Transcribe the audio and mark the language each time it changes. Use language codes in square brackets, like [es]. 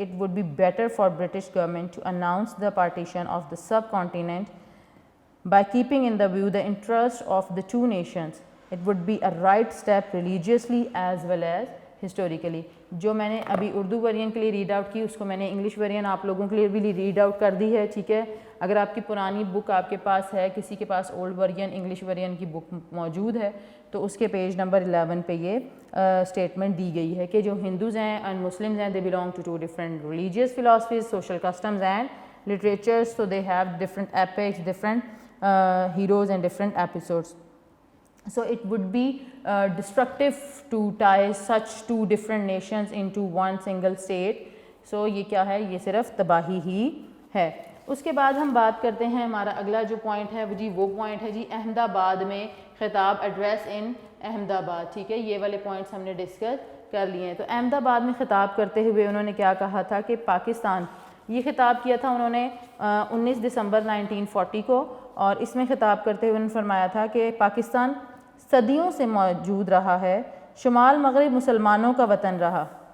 [en] It would be better for British government to announce the partition of the subcontinent by keeping in the view the interest of the two nations. It would be a right step religiously as well as historically. [ur] جو میں نے ابھی Urdu version کے لیے read out کی اس کو میں نے انگلش ورژن آپ لوگوں کے لیے بھی ریڈ آؤٹ کر دی ہے، ٹھیک ہے. اگر آپ کی پرانی بک آپ کے پاس ہے، کسی کے پاس اولڈ ورژن انگلش ورژن کی بک موجود ہے تو اس کے پیج نمبر 11 پہ یہ اسٹیٹمنٹ دی گئی ہے کہ جو ہندوز ہیں اینڈ مسلمز ہیں، [en] They belong to two different religious philosophies, social customs and literatures, so they have different epics, different heroes and different episodes. So it would be destructive to tie such two different nations into one single state. [ur] So یہ کیا ہے؟ یہ صرف تباہی ہی ہے. اس کے بعد ہم بات کرتے ہیں، ہمارا اگلا جو پوائنٹ ہے جی وہ پوائنٹ ہے جی احمد آباد میں خطاب، ایڈریس ان احمد آباد، ٹھیک ہے. یہ والے پوائنٹس ہم نے ڈسکس کر لیے ہیں. تو احمد آباد میں خطاب کرتے ہوئے انہوں نے کیا کہا تھا کہ پاکستان، یہ خطاب کیا تھا انہوں نے 19 دسمبر 1940 کو، اور اس میں خطاب کرتے ہوئے انہوں نے فرمایا تھا کہ پاکستان صدیوں سے موجود رہا ہے، شمال مغرب مسلمانوں کا وطن رہا.